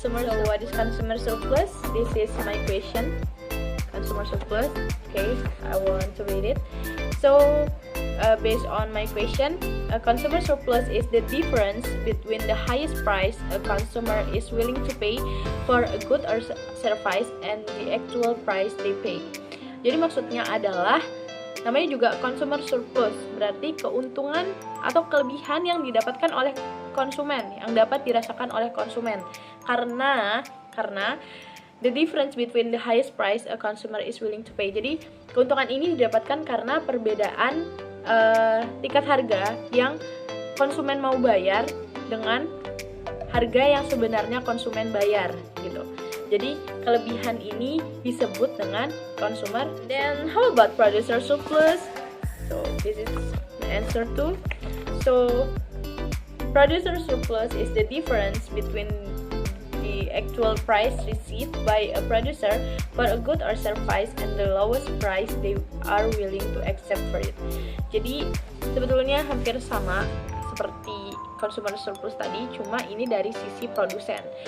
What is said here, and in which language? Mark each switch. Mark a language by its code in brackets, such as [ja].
[en] So what is consumer surplus? This is my question. Consumer surplus. Okay, I want to read it. So based on my question, a consumer surplus is the difference between the highest price a consumer is willing to pay for a good or service and the actual price they pay. [id] Jadi maksudnya adalah, namanya juga consumer surplus, berarti keuntungan atau kelebihan yang didapatkan oleh konsumen, yang dapat dirasakan oleh konsumen. [en] Karena the difference between the highest price a consumer is willing to pay. [id] Jadi keuntungan ini didapatkan karena perbedaan tingkat harga yang konsumen mau bayar dengan harga yang sebenarnya konsumen bayar gitu. Jadi kelebihan ini disebut dengan consumer. [en] Then how about producer surplus? So this is the answer too. So producer surplus is the difference between the actual price received by a producer for a good or service and the lowest price they are willing to accept for it. [id] Jadi sebetulnya hampir sama seperti consumer surplus tadi, cuma ini dari sisi produsen.